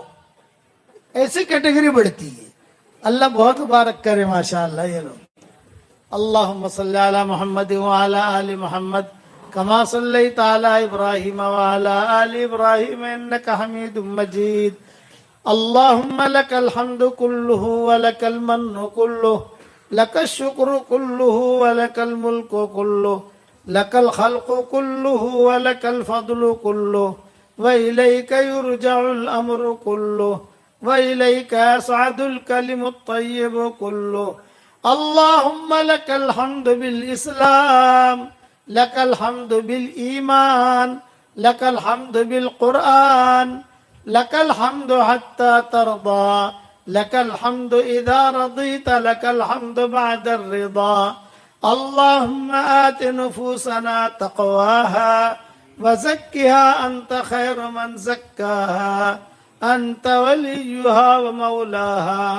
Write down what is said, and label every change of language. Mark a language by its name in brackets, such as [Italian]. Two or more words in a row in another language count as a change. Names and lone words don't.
[Urdu] ایسی کیٹیگری بڑھتی ہے. اللہ بہت مبارک کرے ماشاءاللہ. یہ لوگ [Arabic] اللہم صلی علی محمد وعلی آل محمد کما صلیت علی ابراہیم وعلی آل ابراہیم انک حمید مجید. اللہم لک الحمد کلہ ولک المن کلہ لک الشکر کلہ ولک الملک کلہ لک الخلق کلہ ولک الفضل کلہ وإلیک یرجع الامر کلہ وإلیک یصعد الکلم الطیب کلہ. اللہم لک الحمد بالاسلام لک الحمد بالایمان لک الحمد بالقرآن لک الحمد حتی ترضا لک الحمد اذا رضیت لک الحمد بعد الرضا. اللہم آت نفوسنا تقواها وزکها انت خیر من زکاها انت ولیها ومولاها.